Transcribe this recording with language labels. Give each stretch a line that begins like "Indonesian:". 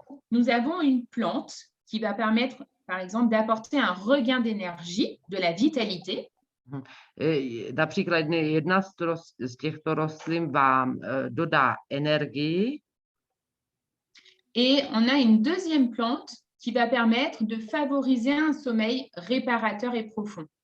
French: Nous avons une plante qui va permettre, par exemple, d'apporter un regain d'énergie, de la vitalité.
Czech: Například jedna z těchto rostlin vám dodá energii.
French: Et on a une deuxième plante qui va permettre de favoriser un sommeil réparateur et profond.